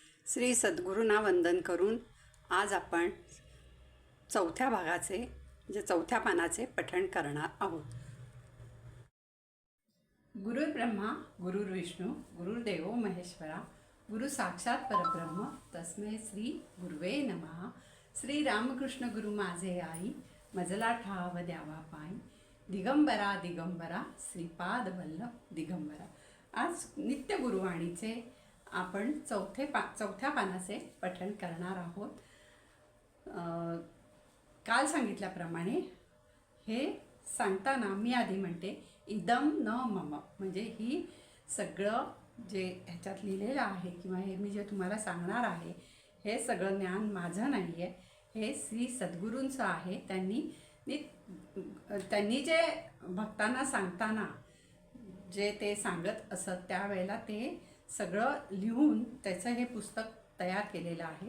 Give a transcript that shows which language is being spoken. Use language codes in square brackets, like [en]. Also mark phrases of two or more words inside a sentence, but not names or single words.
[mr] श्री सद्गुरूंना वंदन करून आज आपण चौथ्या भागाचे म्हणजे चौथ्या पानाचे पठण करणार आहोत. [sa] गुरुर्ब्रह्मा गुरुर्विष्णू गुरुर्देवो महेश्वरा गुरु साक्षात परब्रह्म तस्मै श्री गुरुवे नमः. [mr] श्री रामकृष्ण गुरु माझे आई मजला ठाव द्यावा पाय दिगंबरा दिगंबरा श्रीपाद वल्लभ दिगंबरा. आज नित्य गुरुवाणीचे आपण चौथ्या पानाचे पठण करणार आहोत. काल सांगितल्याप्रमाणे हे सांगताना मी आधी म्हणते [sa] इदम न मम, [mr] म्हणजे ही सगळं जे ह्याच्यात लिहिलेलं आहे किंवा हे मी जे तुम्हाला सांगणार आहे हे सगळं ज्ञान माझं नाही आहे, हे श्री सद्गुरूंचं आहे. त्यांनी जे भक्तांना सांगताना जे ते सांगत असत त्यावेळेला ते सगळं लिहून त्याचं हे पुस्तक तयार केलेलं आहे.